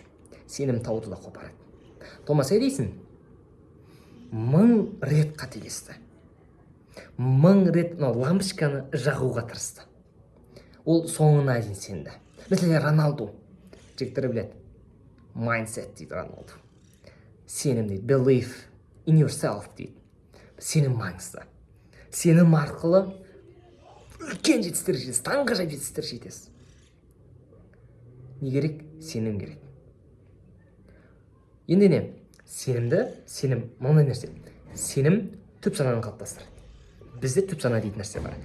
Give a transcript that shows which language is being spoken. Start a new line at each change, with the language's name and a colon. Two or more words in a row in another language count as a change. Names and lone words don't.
Kazakh: Сенім тауды да қопарады. Томас Эдисон 1000 рет қателесті. 1000 рет лампочканы жағуға тырысты. Ол соңына дейін сенді. Мәселен, Роналду, жігіттері біледі, mindset дейді Роналду. Сенім дейді,
English: believe in yourself дейді.
Kazakh: Сенім маңызды. Сенім арқылы үлкен жетістіктер жетесіз, таңғажайып жетістіктер жетесіз. Не керек? Сенім керек. Енді не? Сенім маңызды нәрсе. Сенім түп сананы қалыптастырады. Бізде түп сана дейтін нәрсе бар.